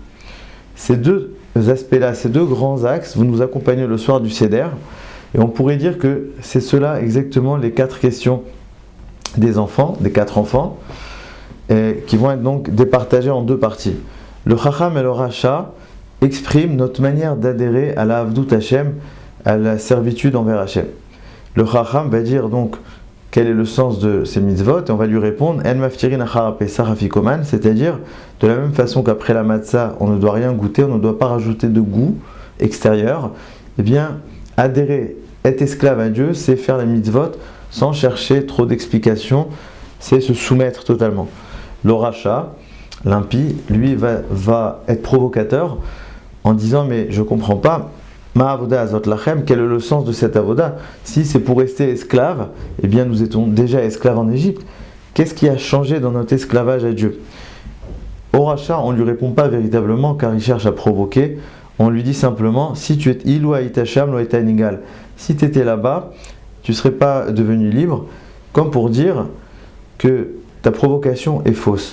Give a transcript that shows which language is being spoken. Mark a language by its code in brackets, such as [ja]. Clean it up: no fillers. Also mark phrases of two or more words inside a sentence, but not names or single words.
[fr] Ces 2 aspects-là, ces 2 grands axes vont nous accompagner le soir du Seder, et on pourrait dire que c'est cela exactement les 4 questions des enfants, des 4 enfants, qui vont être donc départagées en 2 parties. Le Chacham et le Racha expriment notre manière d'adhérer à la [he] עבדות השם, [fr] à la servitude envers Hashem. Le Chacham va dire donc quel est le sens de ces mitzvot, et on va lui répondre [he] אין מפטירין אחר פסח אפיקומן, [fr] c'est-à-dire de la même façon qu'après la matzah, on ne doit rien goûter, on ne doit pas rajouter de goût extérieur. Eh bien, adhérer, être esclave à Dieu, c'est faire les mitzvot sans chercher trop d'explications, c'est se soumettre totalement. Le Racha, l'impie, lui va être provocateur en disant mais je ne comprends pas, [he] מה עבודה זאת לכם, [fr] quel est le sens de cette avoda? Si c'est pour rester esclave, eh bien nous étions déjà esclaves en Égypte. Qu'est-ce qui a changé dans notre esclavage à Dieu? Au Racha, on ne lui répond pas véritablement car il cherche à provoquer. On lui dit simplement si tu es [he] אילו היה שם לא היה נגאל, [fr] si tu étais là-bas, tu ne serais pas devenu libre, comme pour dire que ta provocation est fausse.